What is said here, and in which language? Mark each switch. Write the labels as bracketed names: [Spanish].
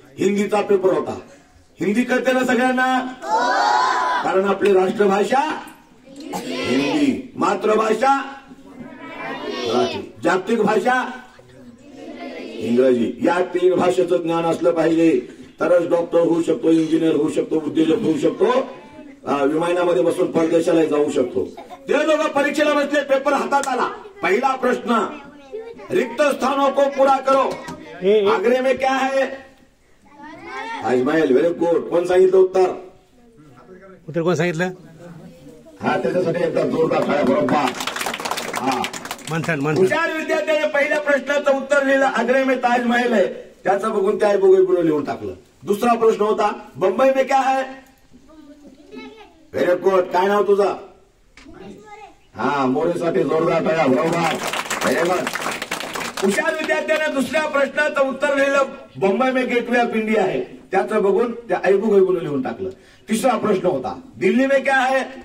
[Marathi] हिंदीचा पेपर होता. हिंदी कळते ना सगळ्यांना? कारण आपली राष्ट्रभाषा हिंदी, मातृभाषा मराठी, जागतिक भाषा इंग्रजी. या 3 भाषेचं ज्ञान असलं पाहिजे, तरच डॉक्टर होऊ शकतो, इंजिनियर होऊ शकतो, उद्योजक होऊ शकतो, विमानामध्ये बसून परदेशाला जाऊ शकतो. ते दोघं परीक्षेला बसले, पेपर हातात आला. पहिला प्रश्न [Hindi] रिक्त स्थानों को पूरा करो। आगरे में क्या है? ताजमहल। [English] Very good. [Marathi] कोण सांगितलं उत्तर? उत्तर कोण सांगितलं? हा, त्याच्यासाठी एकदा जोरदार टाळ्या. बरोबर. हा, मंथन. हुशार विद्यार्थ्याने पहिल्या प्रश्नाचं उत्तर लिहिलं, [Hindi] आग्रे में ताजमहल है. [Marathi] त्याचं बघून त्या बघून लिहून टाकलं. दुसरा प्रश्न होता, [Hindi] बंबई में क्या है? [English] Very good. [Marathi] काय नाव तुझं? हा, मोरेसाठी जोरदार टाळ्या. बरोबर. [English] Very good. [Marathi] हुशार विद्यार्थ्याने दुसऱ्या प्रश्नाचं उत्तर लिहिलं, [Hindi] बंबई में गेटवे ऑफ इंडिया है. [Marathi] त्याचं बघून त्या ऐबूगैबून लिहून टाकलं. तिसरा प्रश्न होता, [Hindi] दिल्ली में क्या है?